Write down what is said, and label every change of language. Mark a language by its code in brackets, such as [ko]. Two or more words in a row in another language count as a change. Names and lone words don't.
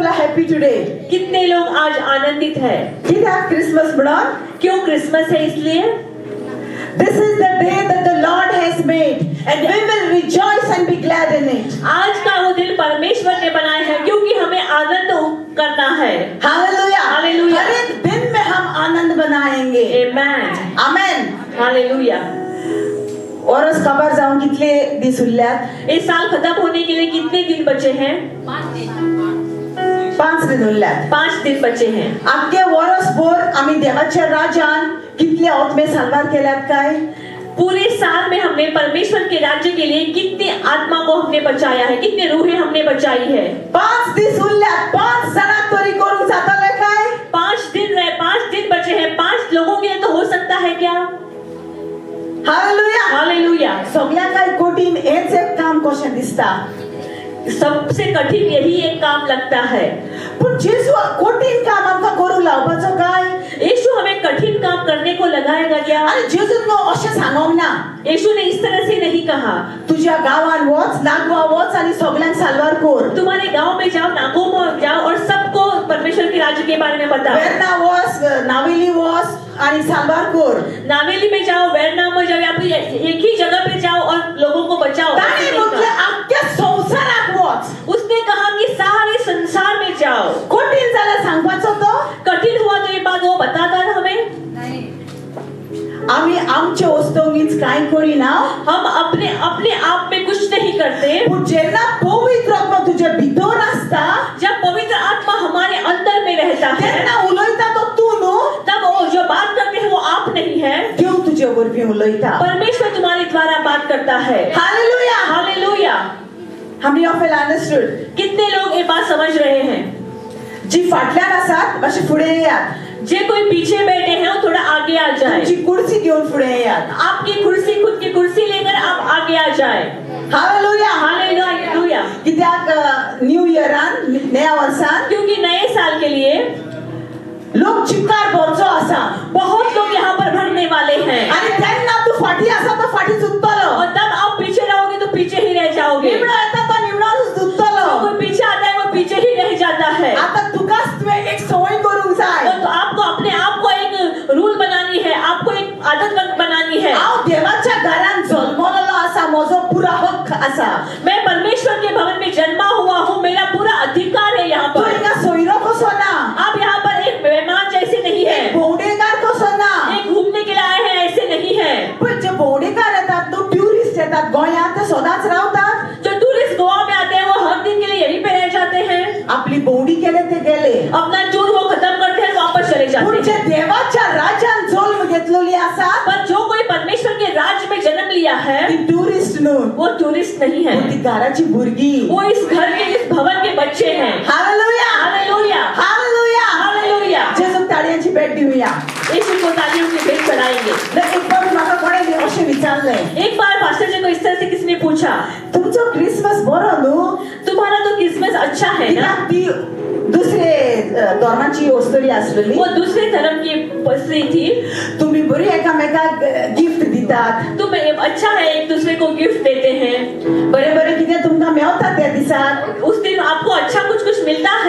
[en] happy today? [hi] कितने लोग आज आनंदित है? [kok] कित्याक क्रिसमस म्हणून? [hi] क्यों क्रिसमस है? इसलिए [en] This is the day that the Lord has made, and we will rejoice and be glad in it. [hi] आज का वो दिन परमेश्वर ने बनाया है, क्योंकि हमें आनंद करना है। Hallelujah! Hallelujah! हर एक दिन में हम आनंद मनाएंगे। Amen. Amen. Hallelujah. [kok] और उस खबर जाऊं कितने दिस उरल्यात? [hi] इस साल खत्म होने के लिए कितने दिन बचे हैं? [kok] 5 दिन उरल्यात। [hi] 5 दिन बचे हैं। [kok] आख्खे वर्सभर आम्ही देवाच्या राज्यान कितले आत्मे साल्वार केल्यात काय? [hi] पूरे साल में हमने परमेश्वर के राज्य के लिए कितनी आत्मा को हमने बचाया है, कितने रूहें हमने बचाई है। [kok] 5 दिस उरल्यात, 5 जणांक तरी करूंक जातले काय? [hi] 5 दिन रहे, 5 दिन बचे हैं, 5 लोगों के लिए तो हो सकता है क्या? हालेलुया! हालेलुया! [kok] सगळ्यात काय कठीण हेच एक काम कशें दिसता। [hi] सबसे कठिन यही एक काम लगता है। [kok] पण जेसू कठीण काम आमकां करूंक लावपाचो काय? [hi] यीशु हमें कठिन काम करने को लगाएगा क्या? [kok] अरे जेसून न्हू अशें सांगोंक ना। [hi] यीशु ने इस तरह से नहीं कहा। [kok] तुझ्या गावान वच, लागवा वच आणि सगळ्यांक साल्वार कर। [hi] तुम्हारे गांव में जाओ, नागो में जाओ और सबको परमेश्वर के राज्य के बारे में बताओ। [kok] वेर्ना वच, नावेली वच आणि साल्वार कर। [hi] नावेली में जाओ, वेरना में जाओ, या फिर एक ही जगह पे जाओ और लोगों को बचाओ। [kok] ताणे म्हटले आख्ख्या संवसाराक वच। [hi] उसने कहा कि सारे संसार में जाओ। [kok] कठीण जाल्यार सांगपाचो तो? [hi] कठिन हुआ तो ये बात वो बताता था हमें। [kok] आम्ही आमचे वस्तूंनीच काय करिना। [hi] हम अपने आप में कुछ नहीं करते। [kok] पण जेन्ना पवित्र आत्मा तुझ्या भितर आसता, [hi] जब पवित्र आत्मा हमारे अंदर में रहता है, [kok] तेन्ना उलयता तो तू न्हू, [hi] तब वो जो बात करते हैं वो आप नहीं है, [kok] देव तुझे वरवीं उलयता। [hi] परमेश्वर तुम्हारे द्वारा बात करता है। हालेलुया! हालेलुया! [en] How many of you understood? [hi] कितने लोग ये बात समझ रहे हैं? [kok] जी फाटल्यान आसात मातशे फुडें येयात। [hi] जे कोई पीछे बैठे हैं वो थोड़ा आगे आ जाए। [kok] तुमची कुर्सी घेऊन फुडें येयात। [hi] आपकी कुर्सी, खुद की कुर्सी लेकर आप आगे आ जाए। हालेलुया! हालेलुया! [kok] कित्याक [en] New Year-an, [kok] नया वर्सान [hi] क्योंकि नए साल के लिए [kok] लोक चिक्कार भरचो आसा। [hi] बहुत लोग यहाँ पर भरने वाले हैं। [kok] आणि तेन्ना तू फाटी आसा तो फाटी चुकतलो। [hi] और तब आप पीछे रहोगे तो पीछे ही रह जाओगे। [kok] निमणो येता तो निमणोच चुकतलो। [hi] कोई पीछे आता है वो पीछे ही रह जाता है। [kok] आता तुकाच तुवें एक संवय करूंक जाय। [hi] तो आपको अपने आप को एक रूल बनानी है, आपको एक आदत बनानी है। [kok] हांव देवाच्या घरान जल्मलेलो आसा, म्हजो पुरा हक्क आसा। [hi] मैं परमेश्वर के भवन में जन्मा हुआ हूँ, मेरा पूरा अधिकार है यहाँ तू पर। [kok] हिंगा सोयरो कसो ना, [hi] आप यहाँ पर एक मेहमान जैसे नहीं है, [kok] एक भोंवडेकार कसो ना। [hi] एक घूमने के लिए आए हैं ऐसे नहीं है। [kok] पण जे भोंवडेकार येतात न्हू, ट्युरिस्ट येतात गोंयांत, ते सदांच रावतात। [hi] जो टूरिस्ट गोवा में आते हैं वो हर दिन के लिए यहीं पे रह जाते हैं। [kok] आपली भोंवडी केले ते गेले। [hi] अपना टूर वो खत्म करते हैं, वापस चले जाते [kok] पण जे [hi] हैं। [kok] देवाच्या राज्यान जल्म घेतलेली आसा, [hi] पर जो कोई परमेश्वर के राज्य में जन्म लिया है [kok] ती टुरिस्ट न्हू, [hi] वो टूरिस्ट नहीं है, [kok] ती घराची भुरगीं। [hi] वो इस घर के, इस भवन के बच्चे हैं। हालेलुया! हालेलुया! हालेलुया! हालेलुया! [kok] जेजूक ताळयांची भेट दिवया। [hi] यीशु को तालियों की भेंट चढ़ाएंगे। [kok] एक बार म्हाका कोणें अशें विचारलें, [hi] एक बार पास्टर जी को इस तरह से किसने पूछा, [kok] तुमचो क्रिसमस बरो न्हू? [hi] तुम्हारा तो क्रिसमस अच्छा है ना? [kok] कित्याक ती दुसरे धर्माची वस्तुरी आसलेली। [hi] वो दूसरे धर्म की स्त्री थी। [kok] तुम्ही बरी एकामेकाक गिफ्ट दितात। [hi] तुम अच्छा है, एक दूसरे को गिफ्ट देते हैं। [kok] बरे बरे कितें तुमकां मेवता त्या दिसाक। [hi] उस दिन आपको अच्छा कुछ कुछ मिलता है।